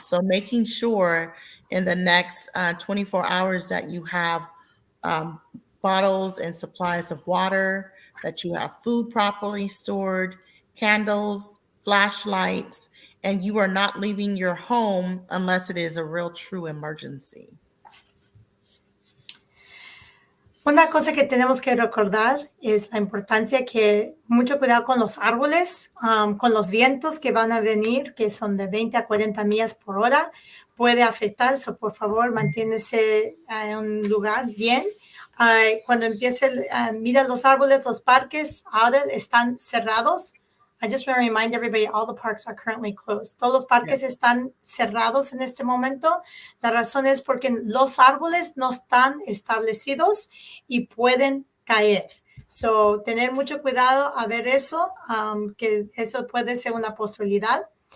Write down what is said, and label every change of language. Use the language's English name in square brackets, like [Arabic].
[English] So making sure in the next 24 hours that you have bottles and supplies of water, that you have food properly stored, candles, flashlights, and you are not leaving your home unless it is a real true emergency. [Spanish] Una cosa que tenemos que recordar es la importancia que mucho cuidado con los árboles, con los vientos que van a venir, que son de 20 a 40 millas por hora, puede afectar. So, por favor, manténse en un lugar bien. Cuando empiece, mira los árboles, los parques ahora están cerrados. [English] I just want to remind everybody, all the parks are currently closed. [Spanish] Todos los parques están cerrados en este momento. La razón es porque los árboles no están establecidos y pueden caer. So, tener mucho cuidado a ver eso, que eso puede ser una posibilidad.